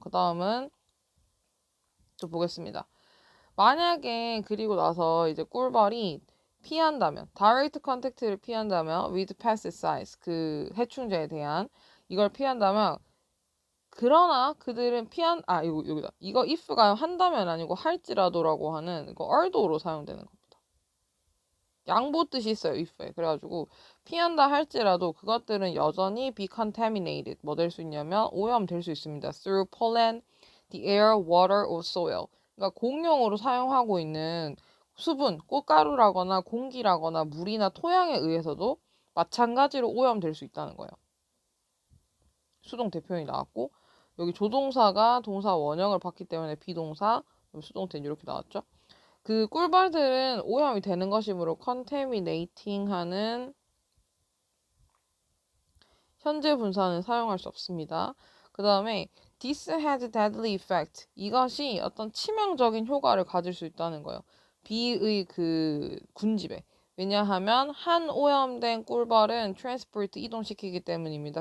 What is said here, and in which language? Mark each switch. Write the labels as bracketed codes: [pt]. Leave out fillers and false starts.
[ko] 그 다음은 또 보겠습니다. 만약에 그리고 나서 이제 꿀벌이 피한다면 다이렉트 컨택트를 피한다면 [en] with pesticides [ko] 그 해충제에 대한 이걸 피한다면 그러나 그들은 이거 여기다 이거 if가 한다면 아니고 할지라도라고 하는 이거 although로 사용되는 겁니다. 양보 뜻이 있어요 if에. 그래가지고 피한다 할지라도 그것들은 여전히 [en] be contaminated [ko] 뭐 될 수 있냐면 오염될 수 있습니다. [en] through pollen, the air, water or soil. [ko] 그러니까 공용으로 사용하고 있는 수분, 꽃가루라거나 공기라거나 물이나 토양에 의해서도 마찬가지로 오염될 수 있다는 거예요. 수동 대표현이 나왔고 여기 조동사가 동사 원형을 받기 때문에 비동사 수동태는 이렇게 나왔죠. 그 꿀벌들은 오염이 되는 것이므로 contaminating 하는 현재 분사는 사용할 수 없습니다. 그 다음에 [en] this has deadly effect. [ko] 이것이 어떤 치명적인 효과를 가질 수 있다는 거예요. B의 그 군집에. 왜냐하면 한 오염된 꿀벌은 transport 이동시키기 때문입니다.